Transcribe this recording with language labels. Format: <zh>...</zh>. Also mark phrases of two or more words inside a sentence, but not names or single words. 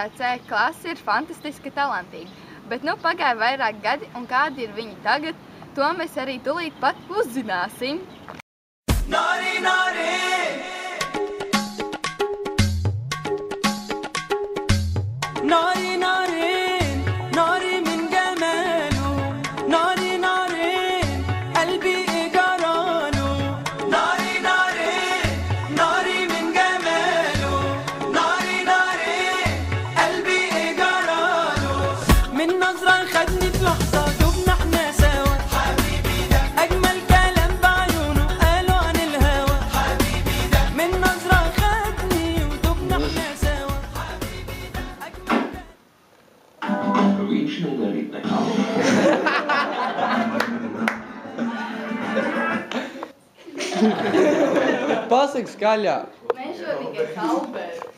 <lv>C klase ir fantastiski talantīga, bet nu pagāja vairāk gadi, un kādi ir viņi tagad, to mēs arī tūlīt pat uzzināsim.</lv> <ar>ناري ناري! ناري ناري ناري من جماله ناري ناري قلبي جراله ناري ناري ناري من جماله ناري ناري قلبي جراله من نظرة خدني في لحظة دبنا احنا سوا حبيبي ده أجمل كلام بعيونه قالوا عن الهوى حبيبي ده من نظرة خدني ودبنا احنا سوا حبيبي ده أجمل</ar> <lv>Pasaka skaļāk. Mežonīgais Alberts.</lv>